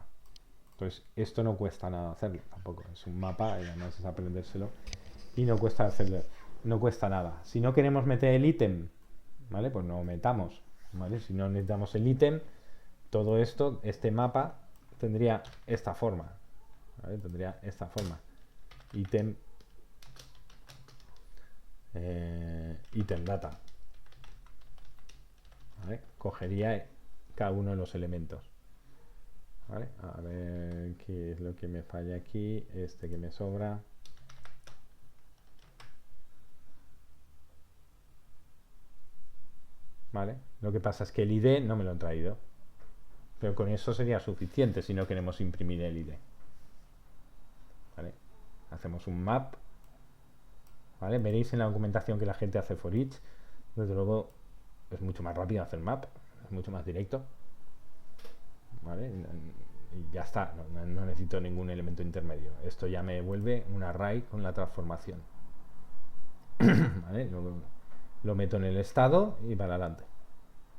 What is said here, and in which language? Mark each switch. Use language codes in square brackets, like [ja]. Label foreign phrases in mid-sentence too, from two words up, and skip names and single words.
[es] Entonces, esto no cuesta nada hacerlo tampoco. Es un mapa y además es aprendérselo. Y no cuesta hacerlo, no cuesta nada. Si no queremos meter el ítem, ¿vale? Pues no metamos, ¿vale? Si no necesitamos el ítem, todo esto, este mapa, tendría esta forma, ¿vale? Tendría esta forma. [en] Item item data, [es] ¿vale? Cogería cada uno de los elementos, ¿vale? A ver qué es lo que me falla aquí, este que me sobra. ¿Vale? Lo que pasa es que el ID no me lo han traído, pero con eso sería suficiente si no queremos imprimir el ID, ¿vale? Hacemos un map, ¿vale? Veréis en la documentación que la gente hace [en] for each. [es] Desde luego es mucho más rápido hacer map, es mucho más directo, ¿vale? Y ya está, no necesito ningún elemento intermedio. Esto ya me devuelve un array con la transformación, ¿vale? Lo meto en el estado y para adelante, ¿vale?